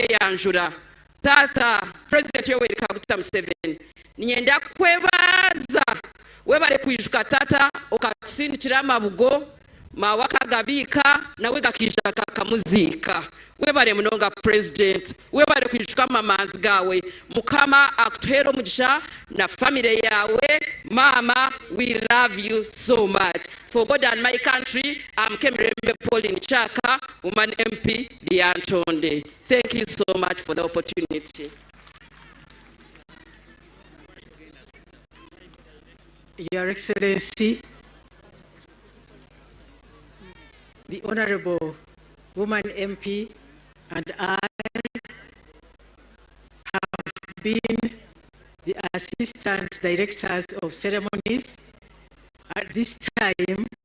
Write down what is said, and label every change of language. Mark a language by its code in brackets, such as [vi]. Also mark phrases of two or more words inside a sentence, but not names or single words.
[nyn] kwanjura tata President Yoweri Kaguta Museveni ninyenda kwebaza webale kwijuka tata okatsindikira amabugo mawakagabika nawe gakija kakamuzika webale munonga President webale kwijuka mamazi gawe mukama akutuhera umugisha na family yawe mama [en] we love you so much for God and my country. I'm Kemirembe Pauline Chaka, woman MP Liantonde. Thank you so much for the opportunity. Your Excellency, the Honorable Woman MP and I have been the Assistant Directors of Ceremonies at this time.